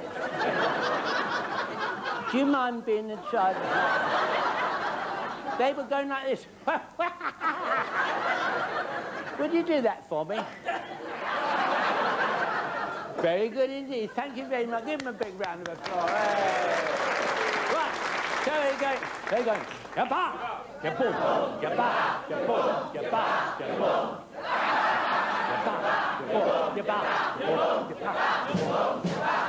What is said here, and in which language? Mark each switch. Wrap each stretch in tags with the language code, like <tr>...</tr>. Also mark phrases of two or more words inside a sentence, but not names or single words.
<en>Do you mind being a tribe of hyenas? They were going like this. Would you do that for me? Very good indeed. Thank you very much. Give them a big round of applause. Hey. Right. So they're going. They're going. Ya-ba, ya-boom, ya-ba, ya-boom, ya-ba, ya-boom. Ya-ba, ya-boom, ya-ba, ya-boom, ya-ba.</en>